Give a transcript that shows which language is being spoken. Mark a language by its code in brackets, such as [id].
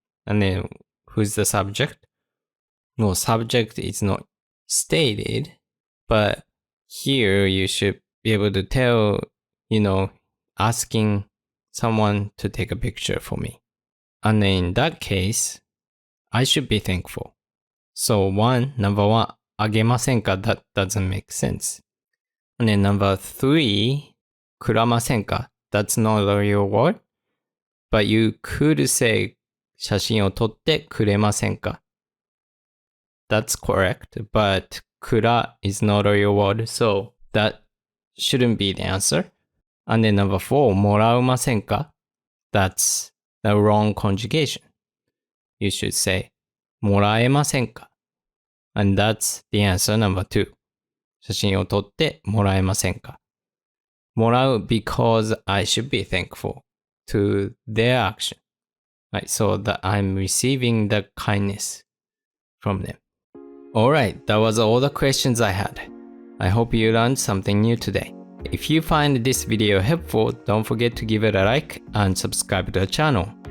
[en] And then, who's the subject? No, subject is not stated, but here you should be able to tell, asking someone to take a picture for me. And then in that case, I should be thankful. So number 1, あげませんか? That doesn't make sense. And then number 3, くらませんか? That's not a real word. But you could say [ja] 写真を撮ってくれませんか? [en] That's correct. But くら is not a real word. So that shouldn't be the answer. And then number 4, もらうませんか? That's the wrong conjugation. You should say もらえませんか? And that's the answer number 2. [ja] 写真を撮ってもらえませんか? [en] もらう because I should be thankful to their action. Right, so that I'm receiving the kindness from them. Alright, that was all the questions I had. I hope you learned something new today. If you find this video helpful, don't forget to give it a like and subscribe to the channel.